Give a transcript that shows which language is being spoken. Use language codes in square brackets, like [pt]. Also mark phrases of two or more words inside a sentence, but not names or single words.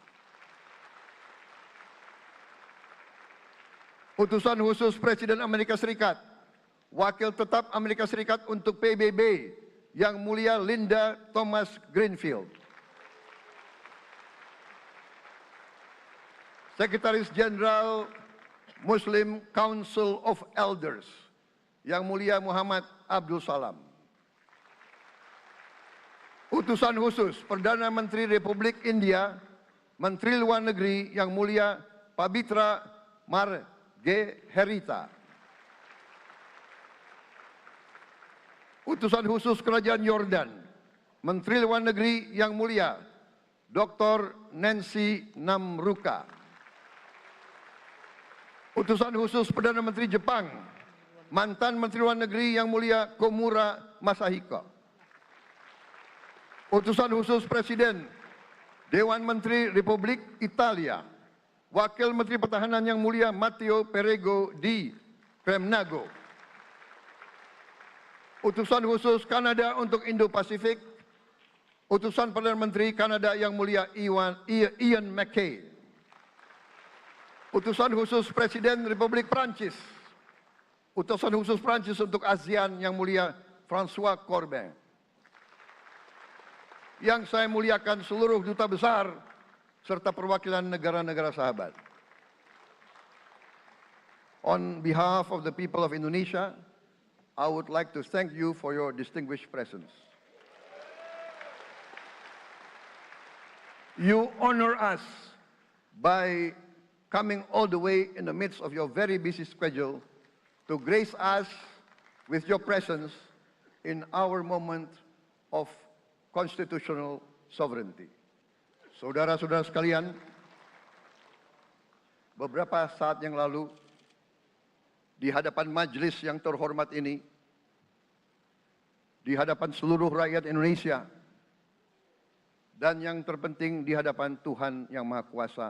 [id] Utusan khusus Presiden Amerika Serikat, Wakil Tetap Amerika Serikat untuk PBB Yang Mulia Linda Thomas Greenfield. Sekretaris Jenderal Muslim Council of Elders Yang Mulia Muhammad Abdul Salam. Utusan khusus Perdana Menteri Republik India, Menteri Luar Negeri Yang Mulia Pabitra Margeherita. Utusan khusus Kerajaan Yordan, Menteri Luar Negeri Yang Mulia Dr. Nancy Namruka. Utusan khusus Perdana Menteri Jepang, mantan Menteri Luar Negeri Yang Mulia Komura Masahiko. Utusan khusus Presiden Dewan Menteri Republik Italia, Wakil Menteri Pertahanan Yang Mulia Matteo Perego di Cremnago. Utusan khusus Kanada untuk Indo-Pasifik, Utusan Perdana Menteri Kanada Yang Mulia Ian MacKay. Utusan khusus Presiden Republik Prancis, Utusan khusus Prancis untuk ASEAN Yang Mulia François Corbin. Yang saya muliakan seluruh duta besar serta perwakilan negara-negara sahabat. [en] On behalf of the people of Indonesia, I would like to thank you for your distinguished presence. You honor us by coming all the way in the midst of your very busy schedule to grace us with your presence in our moment of constitutional sovereignty. [id] Saudara-saudara sekalian, beberapa saat yang lalu di hadapan majelis yang terhormat ini, di hadapan seluruh rakyat Indonesia, dan yang terpenting di hadapan Tuhan Yang Maha Kuasa,